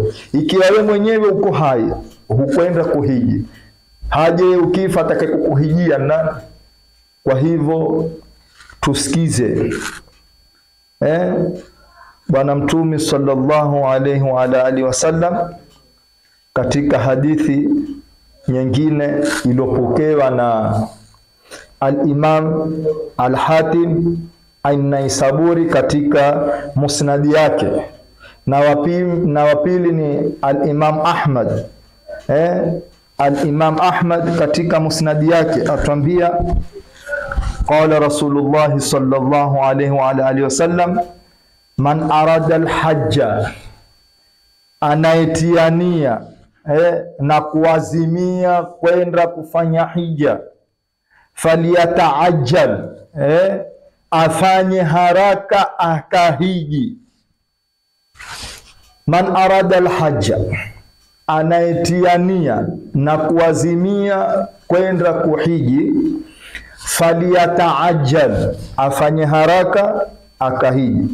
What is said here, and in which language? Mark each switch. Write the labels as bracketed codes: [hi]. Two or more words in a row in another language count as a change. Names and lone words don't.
[sw] Ikiwa wewe mwenyewe uko hai, hukwenda kuhiji, haje ukifa atakayekuhijia nani? Kwa hivyo tusikize Bwana Mtume [ar] صلى الله عليه وآله وسلم [sw] katika hadithi nyingine iliyopokewa na al-Imam al-Hatim an-Naisaburi katika musnadi yake, na wapili ni al-Imam Ahmad. [ar] Al-Imam Ahmad [sw] katika musnadi yake atuambia, [ar] قال رسول الله صلى الله عليه وآله وسلم من أراد الحج, [sw] anaitiania na kuazimia kwenda kufanya hija, faliyataajjal, afanye haraka akahiji. [ar] من أراد الحج, [sw] anaitiania na kuazimia kwenda kuhiji, faliyataajjal, afanye haraka akahiji.